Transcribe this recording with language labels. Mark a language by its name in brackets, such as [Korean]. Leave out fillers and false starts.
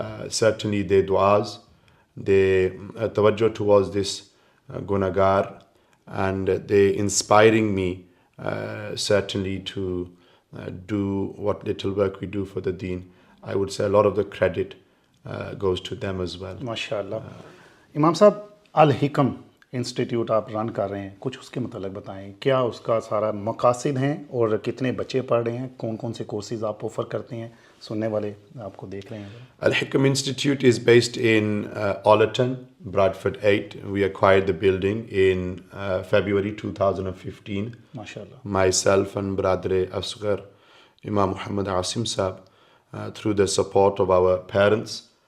[English] Certainly their du'as, their tawajjuh towards this gunagar, and they inspiring me certainly to do what little work we do for the deen. I would say a lot of the credit goes to them as well. MashaAllah. [Urdu] امام صاحب الحکم institute آپ رن کر رہے ہیں, کچھ اس کے متعلق بتائیں. کیا اس کا سارا مقاصد ہیں اور کتنے بچے پڑھ رہے ہیں, کون کون سے کورسز آپ آفر کرتے ہیں, سننے والے آپ کو دیکھ رہے ہیں. [English] Al-Hikam Institute is based in Allerton, Bradford 8. We acquired the building in February 2015. MashaAllah. Myself and brother Asghar, Imam Muhammad Asim Sahab, through the support of our parents.